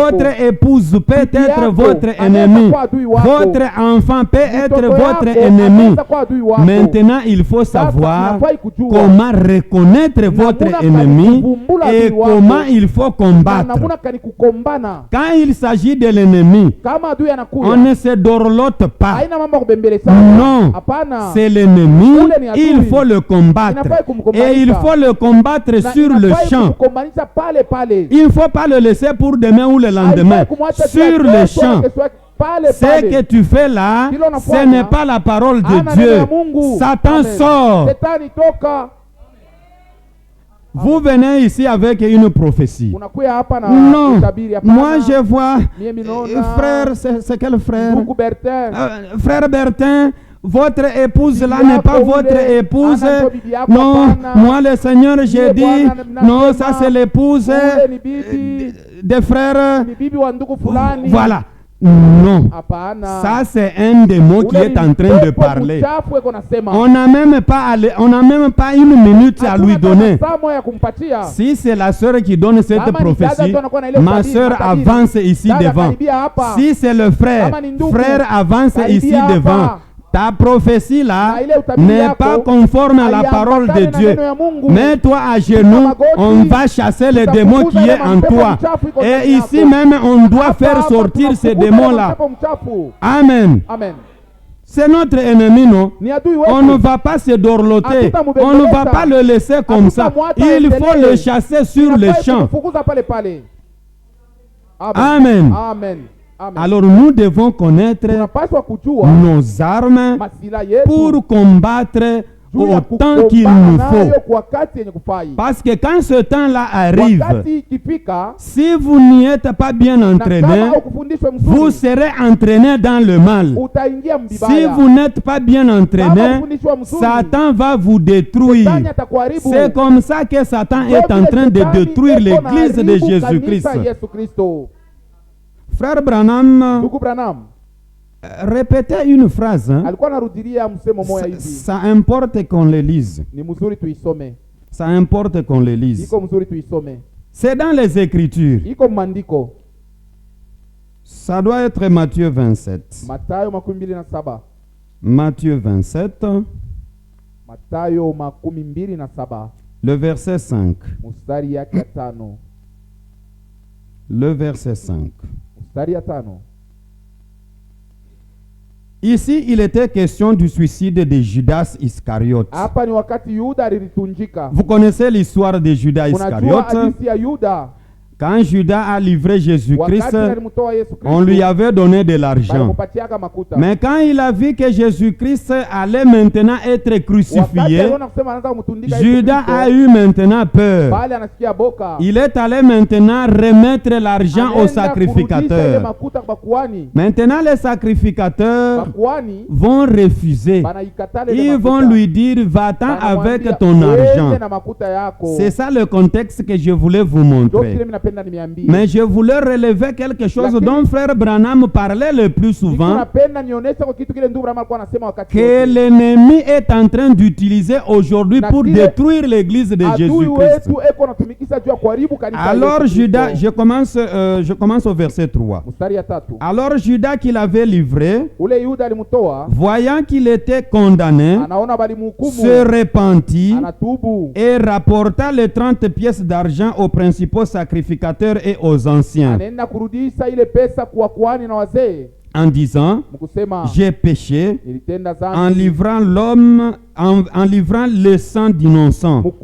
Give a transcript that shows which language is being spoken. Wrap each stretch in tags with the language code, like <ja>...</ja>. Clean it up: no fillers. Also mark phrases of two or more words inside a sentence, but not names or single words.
<fr>Votre épouse peut</fr> <sw>Bibi</sw> <fr>être</fr> <sw>yako</sw> <fr>votre</fr> <sw>anaweza</sw> <fr>ennemi.</fr> <sw>kuwa adui wako.</sw> <fr>Votre enfant peut être</fr> <sw>Mtoto</sw> <fr>votre</fr> <sw>yako</sw> <fr>ennemi.</fr> <sw>anaweza kuwa adui wako.</sw> <fr>Maintenant, il faut</fr> <sw>Sasa</sw> <fr>savoir</fr> <sw>unafai kujua</sw> <fr>comment reconnaître votre</fr> <sw>namuna</sw> <fr>ennemi</fr> <sw>kuvumbula</sw> <fr>et</fr> <sw>adui wako.</sw> <fr>comment il faut</fr> <sw>Na</sw> <fr>combattre.</fr> <sw>namuna kani kukombana.</sw> <fr>Quand il s'agit de l'ennemi,</fr> <sw>Kama adui</sw> <fr>on</fr> <sw>anakuya,</sw> <fr>ne se dorlote pas.</fr> <sw>haina mambo ya kubembeleza.</sw> <fr>Non,</fr> <sw>Hapana.</sw> <fr>c'est l'ennemi,</fr> <sw>Ule ni adui.</sw> <fr>il faut le combattre.</fr> <sw>Inafai kumkombanisha.</sw> <fr>Et il faut le combattre</fr> <sw>Na</sw> <fr>sur le</fr> <sw>inafai</sw> <fr>champ.</fr> <sw>kumkombanisha pale pale.</sw> <fr>Il ne faut pas le laisser pour demain ou le lendemain.</fr> <sw>Haifai kumwacha</sw> <fr>Sur</fr> <sw>kila</sw> <fr>le</fr> <sw>kesho</sw> <fr>champ.</fr> <sw>na kesho yake pale</sw> <fr>Ce</fr> <sw>pale.</sw> <fr>que tu fais là,</fr> <sw>Kilo</sw> <fr>ce</fr> <sw>unafanya,</sw> <fr>n'est pas la parole</fr> <sw>Hana</sw> <fr>de</fr> <sw>neno</sw> <fr>Dieu.</fr> <sw>ya Mungu.</sw> <fr>Satan Amen. sort.</fr> <sw>Shetani toka.</sw> <fr>Vous venez ici avec une prophétie.</fr> <sw>Unakuya hapa na</sw> <fr>Non,</fr> <sw>utabiri hapana.</sw> <fr>moi je vois,</fr> <sw>Mie minaona,</sw> <fr>frère, c'est quel frère?</fr> <sw>Ndugu Bertin.</sw> <fr>Frère Bertin, votre épouse là</fr> <sw>Bibi</sw> <fr>n'est pas</fr> <sw>yako</sw> <fr>votre</fr> <sw>ule,</sw> <fr>épouse.</fr> <sw>anaitwa bibi yako</sw> <fr>Non,</fr> <sw>hapana.</sw> <fr>moi le Seigneur, j'ai</fr> <sw>Yule</sw> <fr>dit,</fr> <sw>Bwana</sw> <fr>non,</fr> <sw>mnasema,</sw> <fr>ça c'est l'épouse</fr> <sw>ule ni bibi,</sw> <fr>des frères.</fr> <sw>ni bibi wa ndugu fulani.</sw> <fr>Voilà. Non.</fr> <sw>Hapana.</sw> <fr>Ça c'est un des mots qui</fr> <sw>Ule</sw> <fr>est</fr> <sw>ni</sw> <fr>en train de</fr> <sw>pepo</sw> <fr>parler.</fr> <sw>mchafu eko nasema.</sw> <fr>On n'a même pas une minute à lui</fr> <sw>Hatuna</sw> <fr>donner.</fr> <sw>saa moja ya kumpatia.</sw> <fr>Si c'est la sœur qui donne cette</fr> <sw>Kama ni dada</sw> <fr>prophétie,</fr> <sw>tu anakuwa na ile ma utabiri,</sw> <fr>sœur</fr> <sw>matabiri.</sw> <fr>avance ici</fr> <sw>Dada</sw> <fr>devant.</fr> <sw>karibia hapa.</sw> <fr>Si c'est le frère,</fr> <sw>Kama ni ndugu,</sw> <fr>frère avance</fr> <sw>karibia</sw> <fr>ici</fr> <sw>hapa.</sw> <fr>devant. Ta prophétie là</fr> <sw>Na ile utabiri</sw> <fr>n'est</fr> <sw>yako,</sw> <fr>pas conforme à la</fr> <sw>haiambatane</sw> <fr>parole de</fr> <sw>na</sw> <fr>Dieu.</fr> <sw>neno ya Mungu.</sw> <fr>Mets-toi à genoux,</fr> <sw>magoti,</sw> <fr>on va chasser le démon qui est en toi. Et ici même, on doit faire sortir ces démons-là. Amen. Amen. C'est notre ennemi, non?</fr> <sw>Ni adui</sw> <fr>On ne</fr> <sw>wetu.</sw> <fr>va pas se dorloter.</fr> <sw>Hatutamubembeleza.</sw> <fr>On ne va pas le laisser comme ça.</fr> <sw>Hatutamwacha</sw> <fr>Il faut</fr> <sw>aendelee.</sw> <fr>le chasser sur le</fr> <sw>Inafai</sw> <fr>champ.</fr> <sw>kumfukuza pale pale.</sw> <fr>Amen. Amen. Amen. Alors nous devons connaître</fr> <sw>Tunapaswa kujua</sw> <fr>nos armes</fr> <sw>masila yetu</sw> <fr>pour combattre</fr> <sw>juu ya</sw> <fr>autant qu'il</fr> <sw>kukombana</sw> <fr>nous</fr> <sw>nayo</sw> <fr>faut.</fr> <sw>kwa wakati yenye kufai.</sw> <fr>Parce que quand ce temps-là arrive,</fr> <sw>Wakati ikifika</sw> <fr>si vous n'y êtes pas bien</fr> <sw>na</sw> <fr>entraîné,</fr> <sw>kama ukufundishwe</sw> <fr>vous</fr> <sw>mzuri</sw> <fr>serez entraîné dans le mal.</fr> <sw>utaingia</sw> <fr>Si</fr> <sw>mbibaya.</sw> <fr>vous n'êtes pas bien</fr> <sw>Kama</sw> <fr>entraîné,</fr> <sw>ukufundishwa mzuri,</sw> <fr>Satan va vous détruire.</fr> <sw>Shetani atakuharibu.</sw> <fr>C'est comme ça que Satan est en train de détruire l'église de Jésus-Christ.</fr> <sw>Yesu Kristo.</sw> <fr>Frère Branham,</fr> <sw>Ndugu Branham</sw> <fr>répétez une phrase. Hein.</fr> <sw>alikuwa anarudilia msemo moja hivi.</sw> <fr>Ça importe qu'on le lise.</fr> <sw>Ni mzuri tuisome.</sw> <fr>Ça importe qu'on le lise.</fr> <sw>Iko mzuri tuisome.</sw> <fr>C'est dans les Écritures.</fr> <sw>Iko maandiko.</sw> <fr>Ça doit être Matthieu 27.</fr> <sw>Mathayo 27.</sw> <fr>Matthieu 27,</fr> <sw>Mathayo 27.</sw> <fr>le verset 5.</fr> <sw>Mstari yake ya 5.</sw> <fr>Le verset 5.</fr> <sw>Mstari ya 5.</sw> <fr>Ici, il était question du suicide de Judas Iscariote.</fr> <sw>Hapa ni wakati Yuda alitunjika.</sw> <fr>Vous connaissez l'histoire de Judas</fr> <sw>Unajua</sw> <fr>Iscariote.</fr> <sw>hadithi ya Yuda.</sw> <fr>Quand Judas a livré Jésus-Christ,</fr> <sw>Wakati alimtoa Yesu Kristo,</sw> <fr>on lui avait donné de l'argent.</fr> <sw>balimupatiaka makuta.</sw> <fr>Mais quand il a vu que Jésus-Christ allait maintenant être</fr> <sw>Wakati</sw> <fr>crucifié,</fr> <sw>aliona kusema anaanza kumtundika Yesu</sw> <fr>Judas</fr> <sw>Kristo,</sw> <fr>a eu maintenant peur.</fr> <sw>bali anasikia boka.</sw> <fr>Il est allé maintenant remettre l'argent au</fr> <sw>Anaenda kurudisha ile</sw> <fr>sacrificateur.</fr> <sw>makuta kwa kuhani.</sw> <fr>Maintenant, les sacrificateurs</fr> <sw>Bakuhani</sw> <fr>vont refuser.</fr> <sw>banaikatale ile</sw> <fr>Ils</fr> <sw>makuta.</sw> <fr>vont lui dire, va-t'en</fr> <sw>Banamwambia,</sw> <fr>avec ton</fr> <sw>"Uende</sw> <fr>argent."</fr> <sw>na makuta yako.</sw> <fr>C'est ça le contexte que je voulais vous</fr> <sw>Ndio</sw> <fr>montrer.</fr> <sw>kile mimi napenda napenda nimeambia.</sw> <fr>Mais je voulais relever quelque chose dont frère Branham parlait le plus souvent,</fr> <sw>napenda nionyesha kwa kitu kile ndugu Branham alikuwa anasema wakati</sw> <fr>que l'ennemi est en train d'utiliser aujourd'hui pour détruire l'église de Jésus-Christ. Alors Judas, je commence au verset 3. Alors Judas qui l'avait livré, voyant qu'il était condamné, se repentit et rapporta les 30 pièces d'argent aux principaux sacrificateurs et aux anciens, en disant, j'ai péché en livrant le sang d'innocent.</fr>